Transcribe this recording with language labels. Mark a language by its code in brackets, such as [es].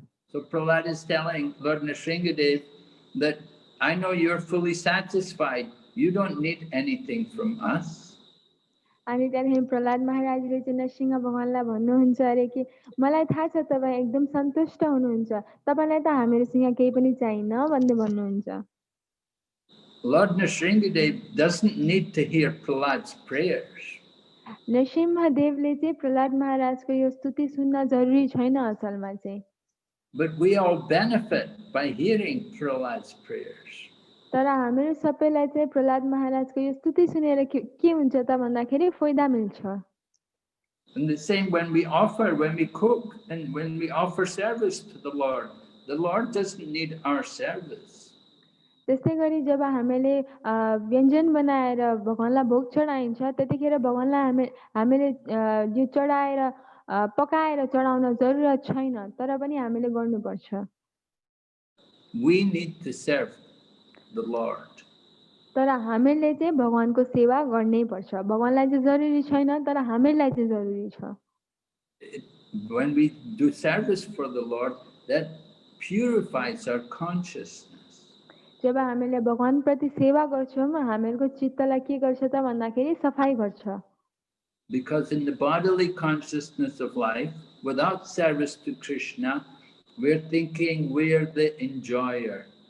[en] So Prahlad is telling Lord Nrsingadev that I know you're fully satisfied. You don't need anything from us. [ne] अनि त्यहाँदेखि प्रहलाद महाराजले चाहिँ नरसिंह भगवानलाई भन्नुहुन्छ अरे कि मलाई थाहा छ तपाईँ एकदम सन्तुष्ट हुनुहुन्छ, तपाईँलाई त हामीहरूसँग केही पनि चाहिन्न भन्दै भन्नुहुन्छ। [en] Lord Nrsingadev doesn't need to hear Prahlad's prayers. [ne] नरसिंहदेवले चाहिँ प्रहलाद महाराजको यो स्तुति सुन्न जरुरी छैन असलमा चाहिँ। [en] But we all benefit by hearing Prahlad's prayers. [ne] तर हामीहरू सबैलाई चाहिँ प्रहलाद महाराजको यो स्तुति सुनेर के हुन्छ त भन्दाखेरि फाइदा मिल्छ। [en] And the same when we cook and when we offer service to the Lord doesn't need our service. [ne] त्यस्तै गरी जब हामीले व्यञ्जन बनाएर भगवानलाई भोग चढाइन्छ त्यतिखेर भगवानलाई हामीले यो चढाएर पकाएर चढाउन जरुरत छैन, तर पनि हामीले गर्नुपर्छ। [en] We need to serve the Lord. [ne] तर हामीले चाहिँ भगवानको सेवा गर्नै पर्छ। भगवानलाई चाहिँ जरुरी छैन, तर हामीलाई चाहिँ जरुरी छ। [en] When we do service for the Lord, that purifies our consciousness. [ne] जब हामीले भगवान प्रति सेवा गर्छौं हामीहरूको चित्तलाई के गर्छ त भन्दाखेरि सफाई गर्छ। [en] Because in the bodily consciousness of life, without service to Krishna, we're thinking we're the enjoyer.